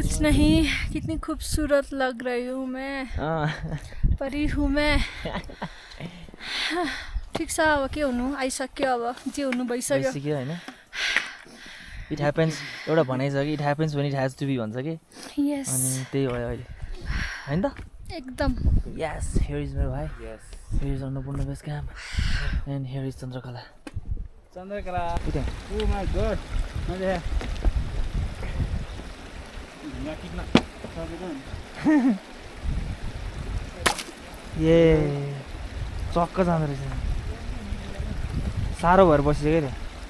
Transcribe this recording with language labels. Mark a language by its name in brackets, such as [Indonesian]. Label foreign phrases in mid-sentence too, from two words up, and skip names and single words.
[Hindi] कितनी खूबसूरत लग रही हूँ मैं. परी हूँ मैं [Nepali] ठिक छ अब के हुनु आइसक्यो अब जे हुनु भइसक्यो भइसक्यो होइन [English] It happens [Nepali] एउटा भनाइ छ कि [English] It happens when it has to be [Nepali] भन्छ कि यस अनि त्यही भयो अहिले होइन त एकदम [English] Yes here is [Nepali] मेरो भाइ [English] Here is Annapurna Base Camp and here is Chandrakala [Nepali] चन्द्रकला उता [English] Oh my God मैले [Nepali] ए चक्क जाँदो रहेछ साह्रो भएर बसिसक्यो रे